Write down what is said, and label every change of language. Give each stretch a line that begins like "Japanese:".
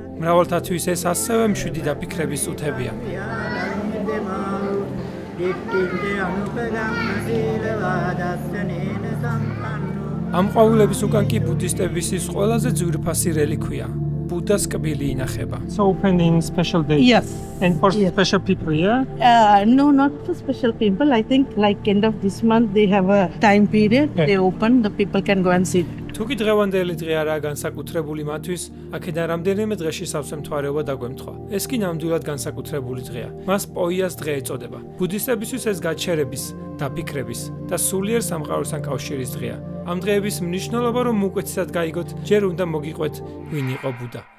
Georgian: მრავალთათვის ეს ასევე მშვიდი დაფიქრების უთებია. ამ ყვავილების უკან კი ბუდისტების ის ყველაზე ძვირფასი რელიქვია. Buddha's კბილი ინახება.
English: So open in special days. Yes. And for special people, yeah? No, not for special people. I think like end of this month they have a time period. Okay. They open, the people can go and see.
Georgian: თუკი დღევანდელი დღე არაა განსაკუთრებული მათთვის, აქედან რამდენიმე დღეში სავსე მთვარეობა დაგვემთხვა. ეს კი ნამდვილად განსაკუთრებული დღეა. მას პოიას დღე ეწოდება. ბუდისტებისთვის ეს გაჩერების, დაფიქრების და სულიერ სამყაროსთან კავშირის დღეა. ამ დღეების მნიშვნელობა რომ უკეთესად გაიგოთ, ჯერ უნდა მოგიყვეთ ვინ იყო ბუდა.